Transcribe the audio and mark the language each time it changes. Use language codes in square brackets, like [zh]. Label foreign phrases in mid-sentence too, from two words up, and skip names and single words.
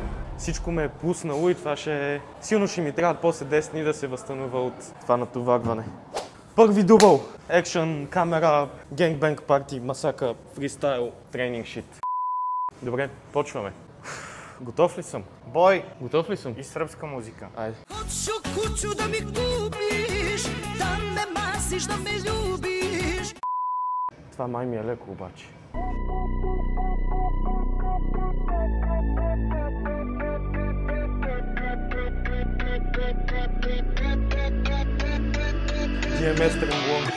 [bg] Всичко ме е пуснало и това ще е... Силно ще ми трябва после 10 дни да се възстановя от това натоварване. Първи дубъл. [en] Action, camera, gangbang party, masaka, freestyle, training shit. [bg] Добре, почваме. Готов ли съм? Бой! Готов ли съм? И сръбска музика. Айде. [sr] Hoću kuću da mi kupiš, da me masiš, da me ljubiš. [bg] Това май ми е леко обаче. DMS Тренглон.